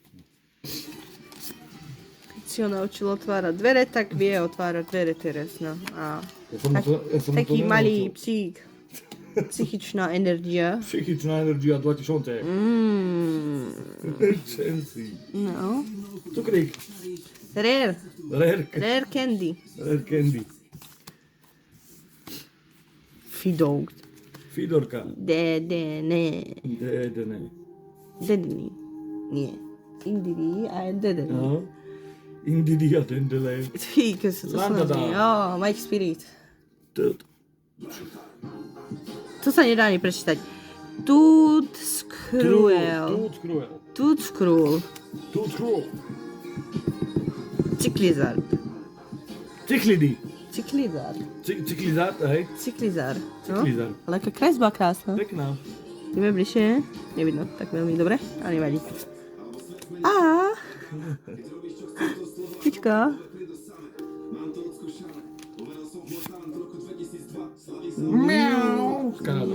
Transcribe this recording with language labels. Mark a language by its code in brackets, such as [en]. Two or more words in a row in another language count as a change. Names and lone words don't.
[sk] Keď si ho naučil otvárať dvere, tak vie otvárať dvere teraz, no. A Ja som mu to taký malý nenaučil. psík. Psychičná energia. Psychičná energia 2 tysiące. Čenci. No. Cukrík. Rare. Rare Candy. candy. Fidog. Fidorka. Dedene. Dedene. Dedene. Nie. Indiri a dedene. No. Indidia dendele. Ty, keď sa to Lambada. snaží. Oh, Mike Spirit. Tut. To sa nedá ani prečítať. Tut Skruel. Tut cruel. Tut Skruel. Tut cruel. Ciklizard. Cyklidy. Ciklizard. Cyklizát, hej. Ciklizard. No? Ciklizár. Ale aká kresba krásna. Pekná. Ideme bližšie. Nevidno tak veľmi dobre, ale nevadí. A. Pička. Miau. Kanada.